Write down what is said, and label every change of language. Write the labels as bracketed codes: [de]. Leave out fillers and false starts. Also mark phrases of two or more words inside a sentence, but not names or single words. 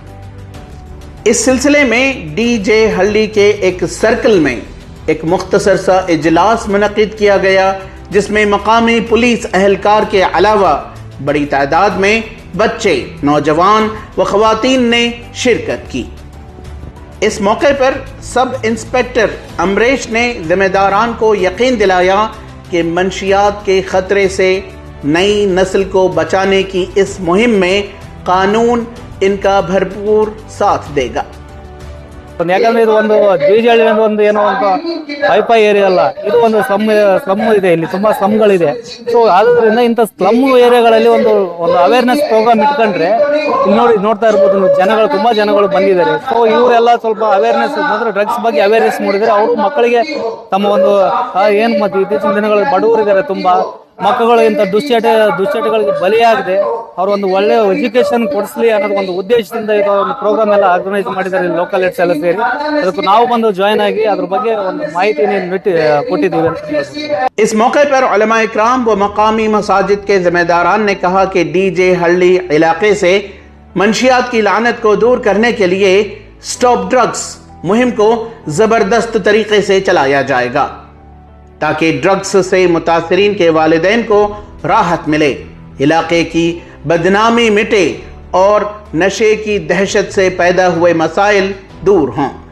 [ur] اس سلسلے میں ڈی جے ہلی کے ایک سرکل میں ایک مختصر سا اجلاس منعقد کیا گیا، جس میں مقامی پولیس اہلکار کے علاوہ بڑی تعداد میں بچے، نوجوان و خواتین نے شرکت کی. اس موقعے پر [en] sub inspector [ur] امریش نے ذمہ داران کو یقین دلایا کہ منشیات کے خطرے سے نئی نسل کو بچانے کی اس مہم میں قانون ان کا بھرپور ساتھ دے گا. [kn] ಯಾಕಂದ್ರೆ ಇದು ಒಂದು ಡಿಜೆಹಳ್ಳಿ ಒಂದು ಏನೋ ಒಂದು [en] ಹೈಫೈ ಏರಿಯಾ [kn] ಅಲ್ಲ, ಇದು ಒಂದು ಸ್ಲಮ್ ಇದೆ, ಇಲ್ಲಿ ತುಂಬಾ ಸ್ಲಮ್ಗಳಿದೆ. ಸೊ ಆದ್ರಿಂದ ಇಂಥ ಸ್ಲಮ್ ಏರಿಯಾಗಳಲ್ಲಿ ಒಂದು [en] ಅವೇರ್ನೆಸ್ ಪ್ರೋಗ್ರಾಮ್ [kn] ಇಟ್ಕೊಂಡ್ರೆ ಇಲ್ಲಿ ನೋಡ್ತಾ ಇರ್ಬೋದು ಜನಗಳು, ತುಂಬಾ ಜನಗಳು ಬಂದಿದ್ದಾರೆ. ಸೊ ಇವರೆಲ್ಲ ಸ್ವಲ್ಪ ಅವೇರ್ನೆಸ್ ಅಂದ್ರೆ ಡ್ರಗ್ಸ್ ಬಗ್ಗೆ ಅವೇರ್ನೆಸ್ ಮೂಡಿದರೆ ಅವರು ಮಕ್ಕಳಿಗೆ ತಮ್ಮ ಒಂದು ಏನ್ ಮತ್ತೆ ಇತ್ತೀಚಿನ ದಿನಗಳಲ್ಲಿ ಬಡವರಿದ್ದಾರೆ, ತುಂಬಾ ಮಕ್ಕಳು ಇಂಥ ದುಶ್ಚಟಗಳಿಗೆ ಬಲಿಯಾಗದೆ ಅವರು ಒಂದು ಒಳ್ಳೆ ಎಜುಕೇಶನ್ ಕೊಡಿಸಲಿ ಅನ್ನೋದು ಒಂದು ಉದ್ದೇಶದಿಂದ ಇದು ಒಂದು ಪ್ರೋಗ್ರಾಮ್ ಎಲ್ಲ ಆರ್ಗನೈಸ್ ಮಾಡಿದ್ದಾರೆ [en] ಲೋಕಲ್ ಹೆಡ್ಸ್ [kn] ಎಲ್ಲ ಸೇರಿ. ಅದಕ್ಕೆ ನಾವು ಬಂದು ಜಾಯಿನ್ ಆಗಿ ಅದ್ರ ಬಗ್ಗೆ ಒಂದು ಮಾಹಿತಿಯನ್ನು ಕೊಟ್ಟಿದ್ದೀವಿ ಅಂತ। [ur] اس موقعے پر علما اکرام و مقامی مساجد کے ذمہ داران نے کہا کہ ڈی جے ہلی علاقے سے منشیات کی لعنت کو دور کرنے کے لیے [en] stop drugs [ur] مہم کو زبردست طریقے سے چلایا جائے گا تاکہ ڈرگس سے متاثرین کے والدین کو راحت ملے، علاقے کی بدنامی مٹے اور نشے کی دہشت سے پیدا ہوئے مسائل دور ہوں.